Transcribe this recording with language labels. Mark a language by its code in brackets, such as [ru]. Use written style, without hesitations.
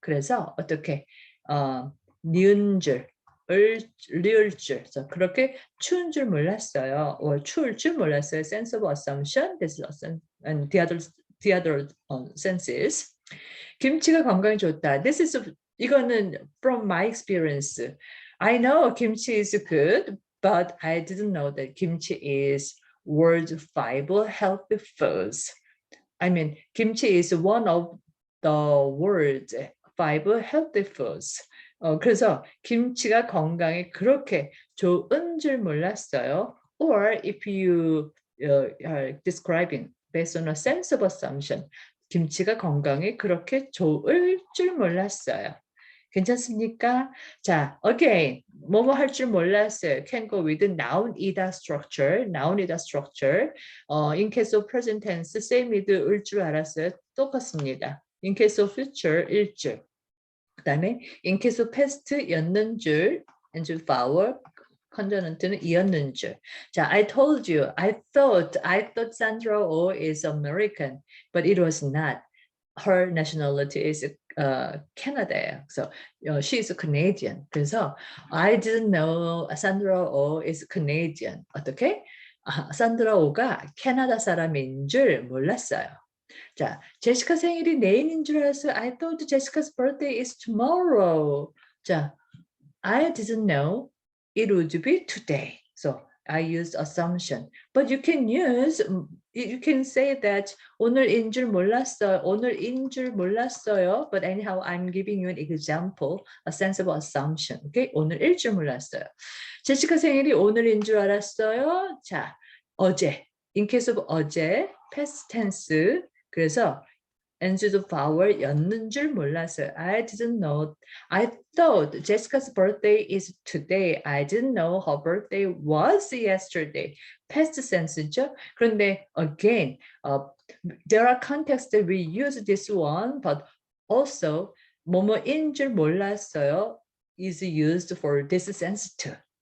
[ko] 그래서 어떻게 니은 줄, 리을 줄. So 그렇게 추운 줄 몰랐어요. [en] or [ko] 추울 줄 몰랐어요. [en] Sense of assumption. This is and the other senses. [ko] 김치가 건강에 좋다. 이거는 [en] from my experience. I know kimchi is good, but I didn't know that kimchi is world 5 healthy foods. I mean, kimchi is one of the world's 5 healthy foods. [ko] 그래서 김치가 건강에 그렇게 좋은 줄 몰랐어요. [en] Or if you are describing based on a sense of assumption, [ko] 김치가 건강에 그렇게 좋을 줄 몰랐어요. 괜찮습니까? 자, again, 뭐뭐 할 줄 몰랐어요. [en] Can go with noun-ida structure. noun-ida structure. In case of present tense, same with [ko] 을 줄 알았어요. 똑같습니다. [en] In case of future, 일 줄. [ko] 그 다음에 [en] in case of past, 였는 줄, and vowel, consonant는 이었는 줄. 자, I told you, I thought Sandra Oh is American, but it was not. Her nationality is Canada. So she is a Canadian. [ko] 그래서 [en] I didn't know Sandra Oh is Canadian. [ko] 어떻게? 산드라 오가 캐나다 사람인 줄 몰랐어요. 자, 제시카 생일이 내일인 줄 알았어요. [en] I thought Jessica's birthday is tomorrow. 자, I didn't know it would be today. So I used assumption. But you can say that [ko] 오늘인 줄 몰랐어요. 오늘인 줄 몰랐어요. [en] But anyhow, I'm giving you an example, a sense of assumption. [ko] Okay? 오늘일 줄 몰랐어요. 제시카 생일이 오늘인 줄 알았어요. [en] 자, 어제. In case of 어제, past tense. 그래서 [ko] NG도 vowel였는 줄 몰랐어요. [en] I didn't know. I thought Jessica's birthday is today. I didn't know her birthday was yesterday. Past tense죠. 그런데 again, there are contexts that we use this one, but also [ko] 뭐뭐인 줄 몰랐어요 [en] is used for this sense too.